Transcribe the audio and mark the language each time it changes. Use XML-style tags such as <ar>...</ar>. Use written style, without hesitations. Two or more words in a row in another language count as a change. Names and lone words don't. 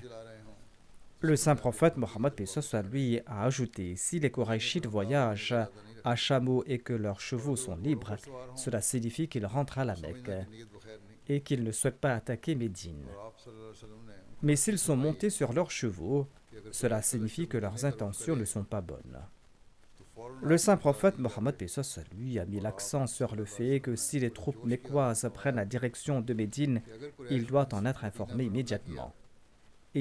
<ur>چلا رہے ہوں</ur> <fr>Le saint prophète Mohammed lui a ajouté: Si les Korachites voyagent à chameau et que leurs chevaux sont libres, cela signifie qu'ils rentrent à la Mecque</fr> <ur>نیت بخیر نہیں.</ur> <fr>et qu'ils ne souhaitent pas attaquer Médine.</fr> <ur>اور آپ</ur> <ar>صلی اللہ علیہ وسلم</ar> <ur>نے</ur> <fr>Mais s'ils sont montés sur leurs chevaux, cela signifie que leurs intentions ne sont pas bonnes. Le saint prophète Mohammed lui a mis l'accent sur le fait que si les troupes mécoises prennent la direction de Médine, il doit en être informé immédiatement.</fr>